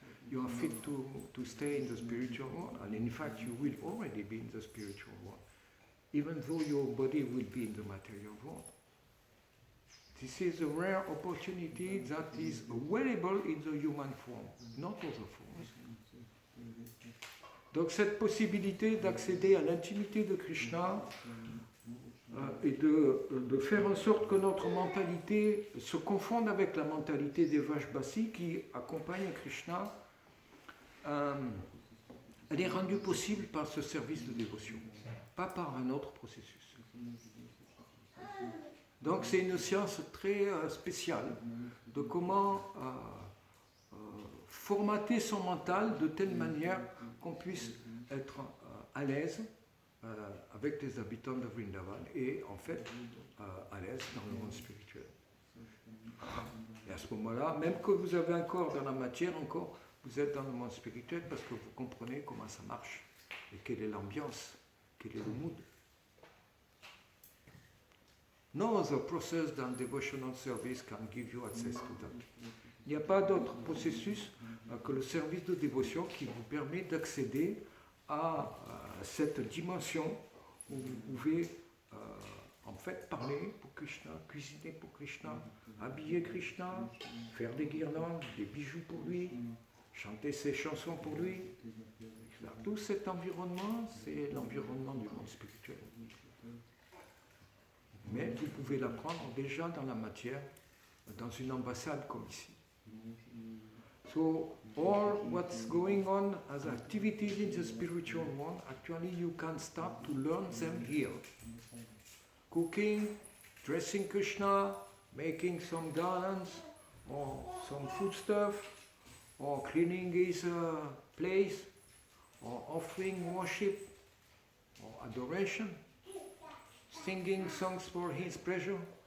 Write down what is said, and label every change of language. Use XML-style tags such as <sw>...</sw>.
<en>You are fit to stay in the spiritual world, and in fact you will already be in the spiritual world, even though your body will be in the material world. This is a rare opportunity that is available in the human form, not other forms.</en> <fr>Donc cette possibilité d'accéder à l'intimité de Krishna et de faire en sorte que notre mentalité se confonde avec la mentalité des Vrajbasi qui accompagnent Krishna, elle est rendue possible par ce service de dévotion, pas par un autre processus. Donc c'est une science très spéciale de comment formater son mental de telle manière qu'on puisse être à l'aise avec les habitants de Vrindavan et en fait à l'aise dans le monde spirituel. Et à ce moment-là, même que vous avez un corps dans la matière, encore, vous êtes dans le monde spirituel parce que vous comprenez comment ça marche et quelle est l'ambiance, quel est le mood.</fr> <en>No other process than devotional service can give you access to that.</en> <fr>Il n'y a pas d'autre processus que le service de dévotion qui vous permet d'accéder à cette dimension où vous pouvez en fait parler pour Krishna, cuisiner pour Krishna, habiller Krishna, faire des guirlandes, des bijoux pour lui, chanter ses chansons pour lui. Tout cet environnement, c'est l'environnement du monde spirituel. Mais vous pouvez l'apprendre déjà dans la matière, dans une ambassade comme ici.</fr> <en>So, all what's going on as activities in the spiritual world, actually you can start to learn them here. cooking, dressing Krishna, making some garlands, or some foodstuff, or cleaning his place, or offering worship, or adoration, singing songs for his pleasure.</en>